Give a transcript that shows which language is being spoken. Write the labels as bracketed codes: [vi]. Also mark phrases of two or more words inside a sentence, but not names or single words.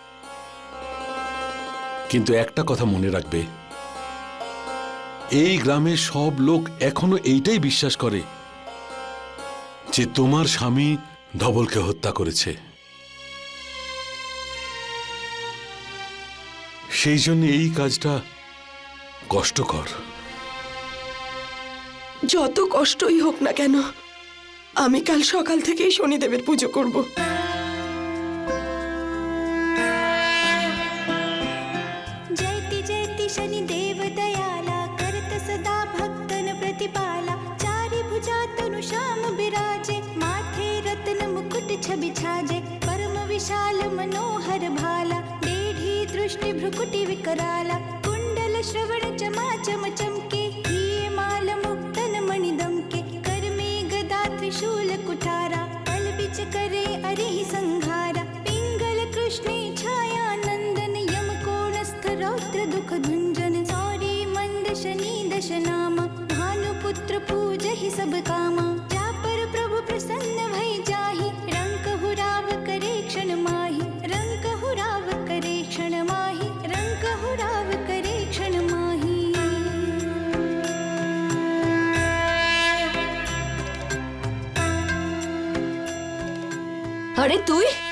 [bn] কিন্তু একটা কথা মনে রাখবে, এই গ্রামের সব লোক এখনো এইটাই বিশ্বাস করে যে তোমার স্বামী ধবলকে হত্যা করেছে। সেই জন্য এই কাজটা কষ্টকর। যত কষ্টই হোক না কেন, আমি কাল সকাল থেকেই শনিদেবের পুজো করব। [hi] जयति जयति शनिदेव दयाला करत सदा भक्तन प्रतिपाला चारि भुजा तनु श्याम विराजे माथे रत्न मुकुट छवि छाजे परम विशाल मनोहर भाला देढ़ी दृष्टि भ्रुकुटि विकराला कुंडल श्रवण चमा चम चमके हिये माल मुक्तन मणिदम के कर में गदा त्रिशूल कुठारा पल बिच करे अरिहि संघारा पिंगल कृष्णे छाया नंदन यम कोणस्थ रौद्र दुख भंजन सौरी मंद शनि दश नामा भानुपुत्र पूजहि सब कामा जा पर प्रभु प्रसन्न भई जाहि रंक हुराव करे क्षण माहि रंक हुराव करे क्षण माहि रंक हुराव करे क्षण माहि। [bn] আরে তুই